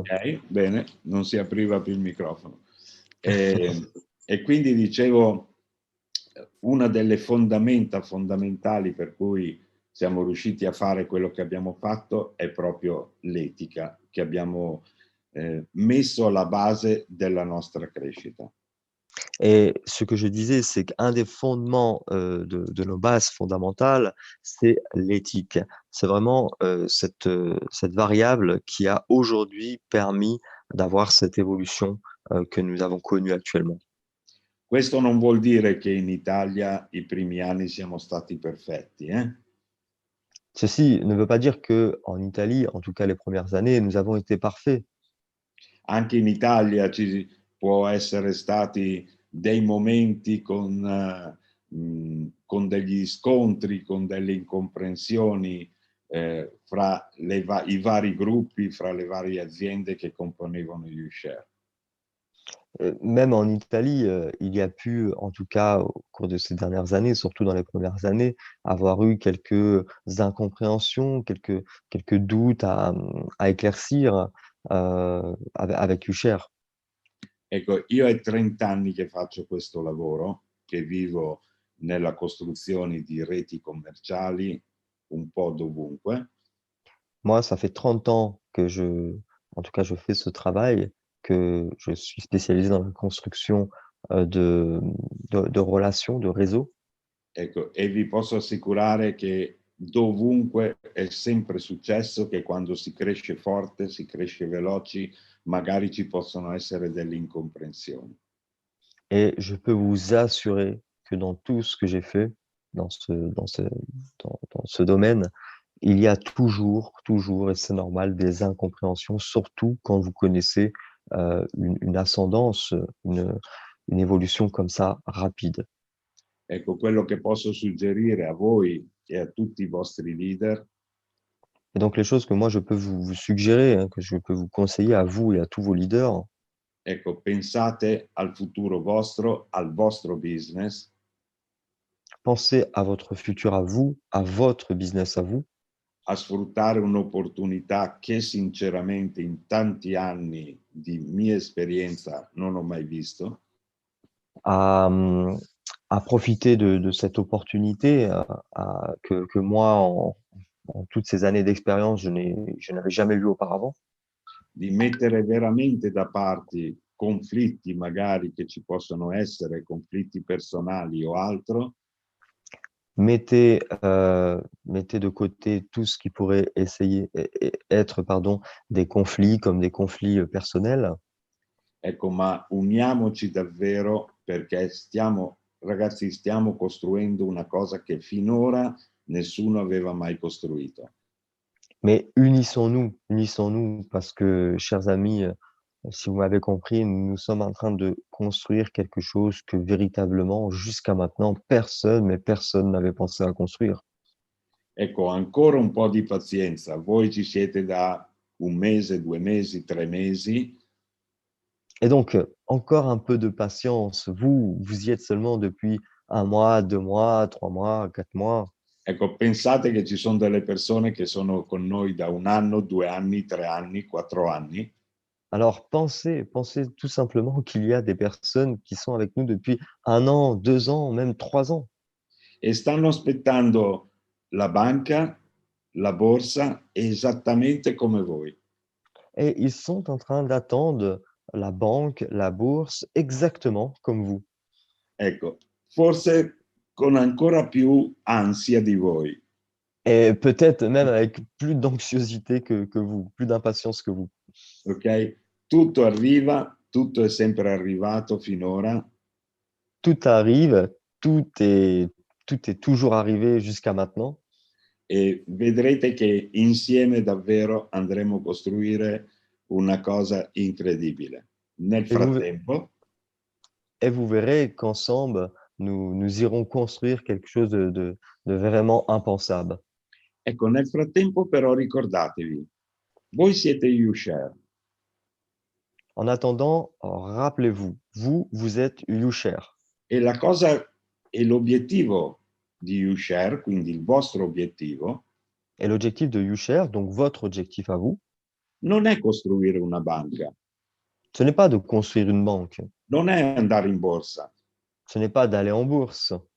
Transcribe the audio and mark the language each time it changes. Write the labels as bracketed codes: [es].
[it] ok, bene, non si apriva più il microfono. E quindi dicevo, una delle fondamenta fondamentali per cui siamo riusciti a fare quello che abbiamo fatto è proprio l'etica che abbiamo messo alla base della nostra crescita. [fr] Et ce que je disais, c'est qu'un des fondements de nos bases fondamentales, c'est l'éthique. C'est vraiment cette variable qui a aujourd'hui permis d'avoir cette évolution que nous avons connue actuellement. [it] Questo non vuol dire che in Italia i primi anni siamo stati perfetti, eh? [fr] Ceci ne veut pas dire que en Italie, en tout cas les premières années, nous avons été parfaits. [it] Anche in Italia ci può essere stati dei momenti con degli scontri, con delle incomprensioni fra i vari gruppi, fra le varie aziende che componevano YouShare. [fr] Même en Italie, il y a pu, en tout cas au cours de ces dernières années, surtout dans les premières années, avoir eu quelques incompréhensions, quelques doutes à éclaircir avec YouShare. [it] Ecco, io è 30 anni che faccio questo lavoro, che vivo nella costruzione di reti commerciali un po' dovunque. [fr] Moi, ça fait 30 ans que en tout cas, je fais ce travail, que je suis spécialisé dans la construction de relations, de réseaux. [it] Ecco, e vi posso assicurare che dovunque è sempre successo che quando si cresce forte, si cresce veloci, magari ci possono essere delle incomprensioni. [fr] Et je peux vous assurer que dans tout ce que j'ai fait, dans ce domaine, il y a toujours, et c'est normal, des incompréhensions, surtout quand vous connaissez une ascendance, une évolution comme ça rapide. [it] Ecco, quello che posso suggerire a voi e a tutti i vostri leader [fr] Et donc les choses que moi je peux vous suggérer, hein, que je peux vous conseiller à vous et à tous vos leaders, [it] ecco, pensate al futuro vostro, al vostro business, [fr] pensez à votre futur à vous, à votre business à vous, [it] a sfruttare un'opportunità che sinceramente in tanti anni di mia esperienza non ho mai visto, [fr] à, à profiter de cette opportunité que moi, en toutes ces années d'expérience, je n'avais jamais vu auparavant. [it] di mettere veramente da parte conflitti magari che ci possono essere, conflitti personali o altro, [fr] Mettez de côté tout ce qui pourrait être pardon, des conflits comme des conflits personnels. [it] ecco, ma uniamoci davvero perché ragazzi, stiamo costruendo una cosa che finora nessuno aveva mai costruito. [fr] Mais unissons-nous parce que, chers amis, si vous m'avez compris, nous sommes en train de construire quelque chose que véritablement, jusqu'à maintenant, personne n'avait pensé à construire. [it] Ecco, ancora un po' di pazienza. Voi ci siete da 1 mese, 2 mesi, 3 mesi. [fr] Et donc, encore un peu de patience. Vous y êtes seulement depuis 1 mois, 2 mois, 3 mois, 4 mois. [it] Ecco, pensate che ci sono delle persone che sono con noi da 1 anno, 2 anni, 3 anni, 4 anni. [fr] Alors pensez tout simplement qu'il y a des personnes qui sont avec nous depuis 1 an, 2 ans, même 3 ans. [it] E stanno aspettando la banca, la borsa, esattamente come voi. [fr] Et ils sont en train d'attendre la banque, la bourse, exactement comme vous. [it] Ecco, forse con ancora più ansia di voi. [fr] Et peut-être même avec plus d'anxiosité que vous, plus d'impatience que vous. [it] Ok? Tutto arriva, tutto è sempre arrivato finora [fr] Tout arrive, tout est, tout est toujours arrivé jusqu'à maintenant. [it] e vedrete che insieme davvero andremo a costruire una cosa incredibile. Nel [fr] Et vous, [it] frattempo, [fr] et vous verrez qu'ensemble, nous irons construire quelque chose de vraiment impensable. [it] ecco, nel frattempo però ricordatevi, voi siete YouShare [fr] En attendant, rappelez-vous, vous êtes YouShare. [it] e la cosa e l'obiettivo di YouShare, quindi il vostro obiettivo, [fr] Et l'objectif de YouShare, donc votre objectif à vous, [it] non è costruire una banca, [fr] ce n'est pas de construire une banque, [it] non è andare in borsa. [fr] ce n'est pas d'aller en bourse.